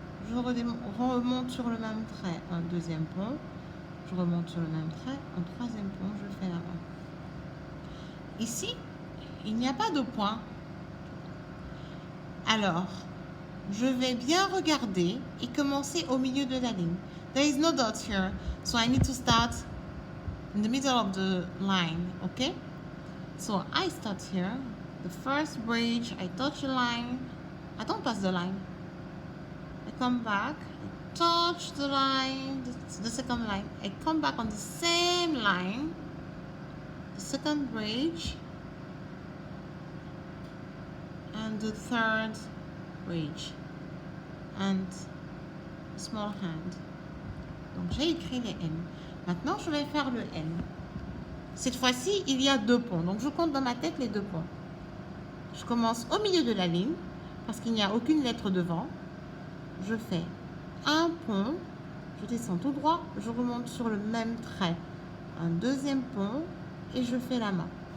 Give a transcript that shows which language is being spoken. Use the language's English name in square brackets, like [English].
[French] Je remonte sur le même trait. Un deuxième pont. Je remonte sur le même trait. Un troisième pont. Je fais la main. Ici, il n'y a pas de point. Alors, je vais bien regarder et commencer au milieu de la ligne. [English] There is no dot here, so I need to start in the middle of the line, okay? So I start here, the first bridge, I touch the line, I don't pass the line. I come back, I touch the line, the second line, I come back on the same line, the second bridge, and the third bridge, and small hand. [French] Donc j'ai écrit les M. Maintenant je vais faire le M. Cette fois-ci il y a 2 ponts, donc je compte dans ma tête les 2 ponts. Je commence au milieu de la ligne parce qu'il n'y a aucune lettre devant. Je fais un pont, je descends tout droit, je remonte sur le même trait, un deuxième pont et je fais la main.